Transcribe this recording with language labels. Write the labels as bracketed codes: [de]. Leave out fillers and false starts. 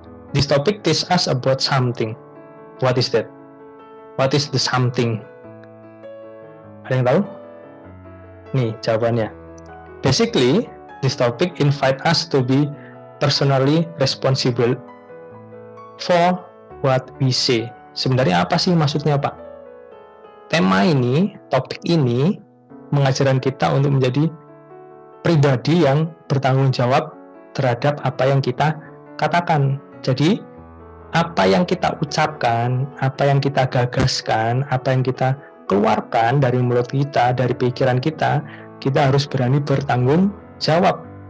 [en] This topic teaches us about something. What is that? What is the something? [id] Ada yang tahu? Nih jawabannya. Basically, [en] This topic invite us to be personally responsible for what we say. [id] Sebenarnya apa sih maksudnya, Pak? Tema ini, topik ini mengajarkan kita untuk menjadi pribadi yang bertanggung jawab terhadap apa yang kita katakan. Jadi, apa yang kita ucapkan, apa yang kita gagaskan, apa yang kita keluarkan dari mulut kita, dari pikiran kita harus berani bertanggung jawab.